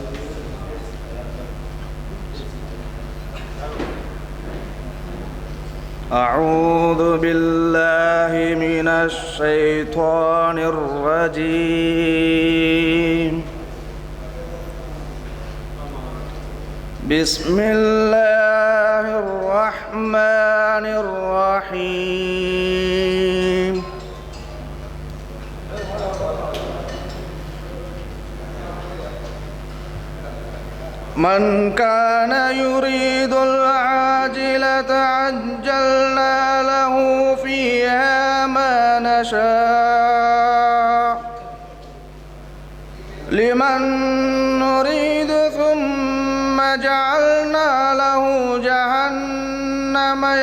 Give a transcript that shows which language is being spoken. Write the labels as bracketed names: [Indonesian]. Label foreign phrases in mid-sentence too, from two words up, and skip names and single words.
[Arabic] أعوذ بالله من الشيطان الرجيم. بسم الله الرحمن الرحيم. من كان يريد العاجلة عجلنا له فيها ما نشاء لمن نريد ثم جعلنا له جهنم